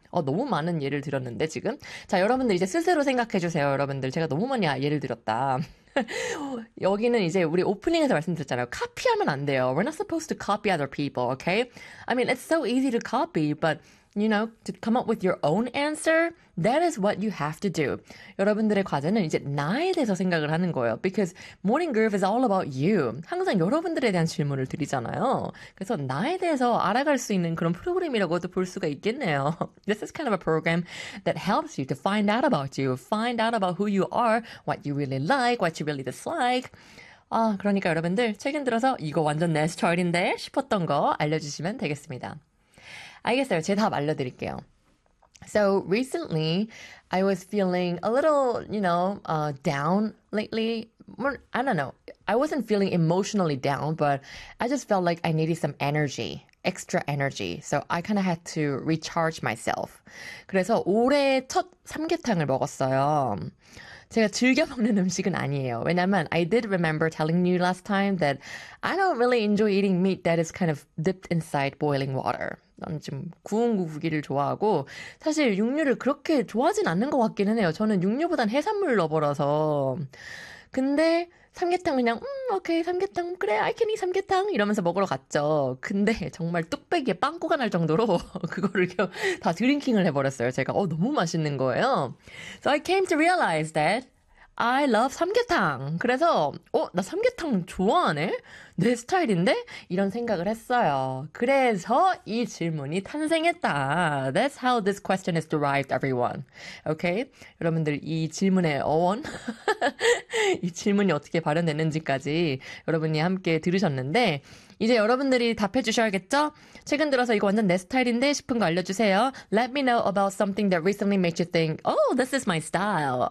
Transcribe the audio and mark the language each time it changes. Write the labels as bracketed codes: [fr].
[ko] 너무 많은 예를 들었는데 지금 자 여러분들 이제 스스로 생각해 주세요. 여러분들 제가 너무 많이 예를 들었다. 여기는 이제 우리 오프닝에서 말씀드렸잖아요. 카피하면 안 돼요. [en] We're not supposed to copy other people, okay? I mean, it's so easy to copy, but you know, to come up with your own answer, that is what you have to do. [ko] 여러분들의 과제는 이제 나에 대해서 생각을 하는 거예요. [en] Because morning groove is all about you. [ko] 항상 여러분들에 대한 질문을 드리잖아요. 그래서 나에 대해서 알아갈 수 있는 그런 프로그램이라고도 볼 수가 있겠네요. [en] This is kind of a program that helps you to find out about you, find out about who you are, what you really like, what you really dislike. [ko] 아, 그러니까 여러분들, 최근 들어서 이거 완전 내 스타일인데 싶었던 거 알려주시면 되겠습니다. 알겠어요. 제답 알려드릴게요. [en] So recently, I was feeling a little, you know, down lately. I don't know. I wasn't feeling emotionally down, but I just felt like I needed some energy, extra energy. So I kind of had to recharge myself. [ko] 그래서 올해 첫 삼계탕을 먹었어요. 제가 즐겨 먹는 음식은 아니에요. [en] 왜냐면 I did remember telling you last time that I don't really enjoy eating meat that is kind of dipped inside boiling water. [ko] 저는 지금 구운 고기를 좋아하고 사실 육류를 그렇게 좋아하진 않는 것 같기는 해요. 저는 육류보단 해산물 러버라서. 근데 삼계탕 그냥 오케이 삼계탕 그래 [en] I can eat [ko] 삼계탕 이러면서 먹으러 갔죠. 근데 정말 뚝배기에 빵꾸가 날 정도로 그거를 그냥 다 드링킹을 해버렸어요. 제가 너무 맛있는 거예요. [en] So I came to realize that I love 삼계탕. [ko] 그래서 나 삼계탕 좋아하네? 내 스타일인데? 이런 생각을 했어요. 그래서 이 질문이 탄생했다. [en] That's how this question is derived, everyone. Okay? [ko] 여러분들 이 질문의 어원? 이 질문이 어떻게 발현됐는지까지 여러분이 함께 들으셨는데 이제 여러분들이 답해 주셔야겠죠? 최근 들어서 이거 완전 내 스타일인데 싶은 거 알려주세요. [en] Let me know about something that recently made you think, Oh, this is my style.